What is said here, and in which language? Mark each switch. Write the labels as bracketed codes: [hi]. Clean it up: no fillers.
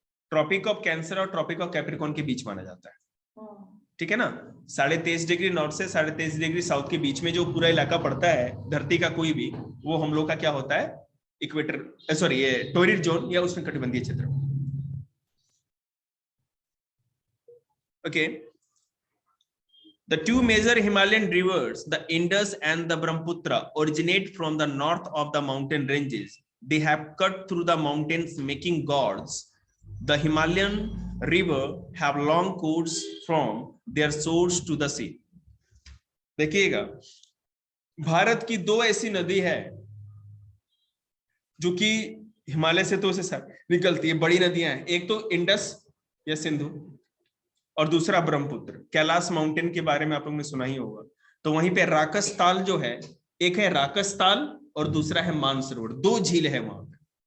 [hi] Tropic of cancer और tropic of Capricorn के बीच माना जाता है, ठीक है ना। 23.5 डिग्री नॉर्थ से 23.5 डिग्री साउथ के बीच में जो पूरा इलाका पड़ता है धरती का कोई भी, वो हम लोग का क्या होता है, इक्वेटर, सॉरी ये टोरिड जोन या उष्णकटिबंधीय क्षेत्र। [en] Okay, the two major Himalayan rivers, the Indus and the Brahmaputra, originate from the north of the mountain ranges. They have cut through the mountains, making gorges. The Himalayan river have long course from their source to the sea. [hi] देखिएगा, भारत की दो ऐसी नदी है जो कि हिमालय से तो से निकलती है, बड़ी नदियां हैं। एक तो इंडस या सिंधु और दूसरा ब्रह्मपुत्र। कैलाश माउंटेन के बारे में आप लोगों ने सुना ही होगा। तो वहीं पे राकस ताल जो है, एक है राकस ताल और दूसरा है मानसरोवर, दो झील है वहां पे।